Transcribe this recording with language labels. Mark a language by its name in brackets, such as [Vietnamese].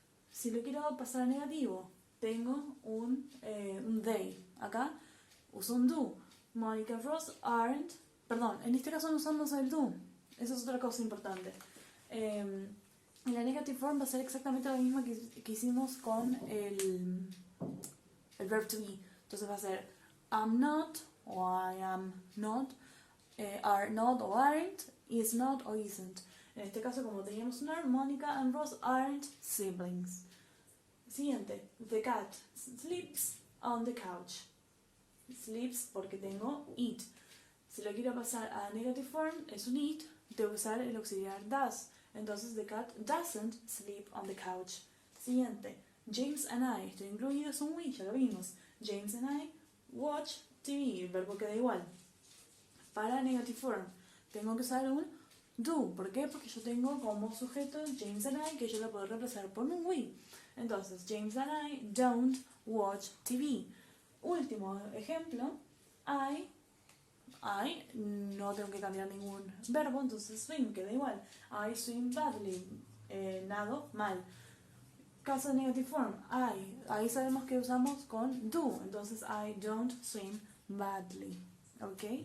[Spanish] Si lo quiero pasar a negativo, tengo un they. Acá uso un do. [English] Monica and Ross aren't. [Spanish] En este caso no usamos el do. Esa es otra cosa importante. En la negative form va a ser exactamente lo mismo que hicimos con el verb to be. Entonces va a ser am not o I am not, are not o aren't, is not o isn't. En este caso, como teníamos un are, [English] Monica and Ross aren't siblings. [Spanish] Siguiente, [English] the cat sleeps on the couch. [Spanish] Sleeps porque tengo it. Si lo quiero pasar a negative form, es un it, tengo que usar el auxiliar does. Entonces, [English] the cat doesn't sleep on the couch. [Spanish] Siguiente, James and I, esto incluido es un we, ya lo vimos. [English] James and I watch TV, [Spanish] el verbo queda igual. Para negative form, tengo que usar un do. ¿Por qué? Porque yo tengo como sujeto James and I, que yo lo puedo reemplazar por un we. Entonces, [English] James and I don't watch TV. [Spanish] Último ejemplo, I no tengo que cambiar ningún verbo, entonces swim queda igual. [English] I swim badly, [Spanish] nado mal. Caso de negative form, ahí sabemos que usamos con do, entonces [English] I don't swim badly. [Spanish] ¿Ok?